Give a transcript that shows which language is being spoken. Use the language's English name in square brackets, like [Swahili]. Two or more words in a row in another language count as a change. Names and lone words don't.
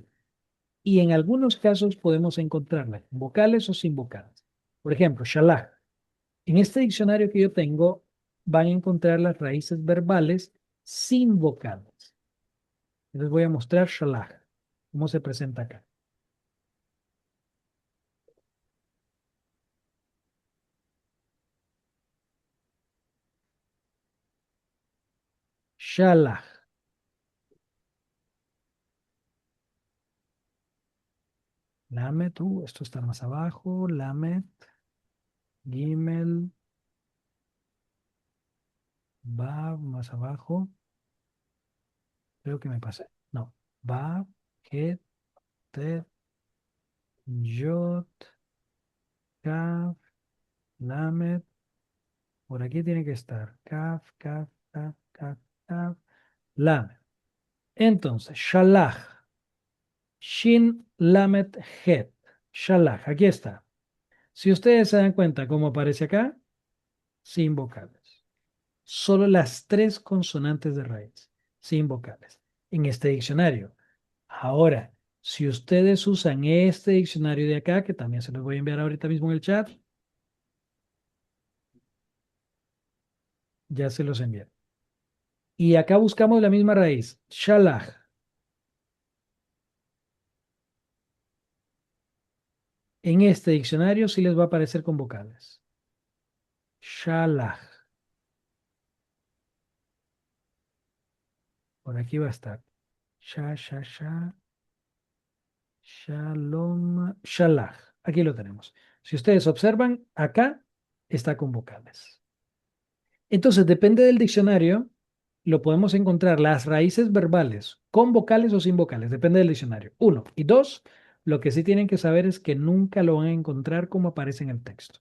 [Spanish] Y en algunos casos podemos encontrarla con vocales o sin vocales. Por ejemplo, shalach. En este diccionario que yo tengo, van a encontrar las raíces verbales sin vocales. Les voy a mostrar shalach, cómo se presenta acá. Shalach. Lamet, esto está más abajo. Lamet, Gimel, Bab, más abajo. Creo que me pasé. No. Bab, Het, Tet, Yod, Kaf, Lamet. Por aquí tiene que estar. Kaf, Kaf, Kaf, Kaf, Kaf, Lamet. Entonces, Shalach. Shin, Lamet, Het. Shalach. Aquí está. Si ustedes se dan cuenta cómo aparece acá, sin vocales. Solo las tres consonantes de raíz, sin vocales. En este diccionario. Ahora, si ustedes usan este diccionario de acá, que también se los voy a enviar ahorita mismo en el chat, ya se los envié. Y acá buscamos la misma raíz, shalach. En este diccionario sí les va a aparecer con vocales. Shalach. Por aquí va a estar. Shalom, shalach. Aquí lo tenemos. Si ustedes observan, acá está con vocales. Entonces, depende del diccionario, lo podemos encontrar las raíces verbales con vocales o sin vocales, depende del diccionario. Uno. Y dos, lo que sí tienen que saber es que nunca lo van a encontrar como aparece en el texto.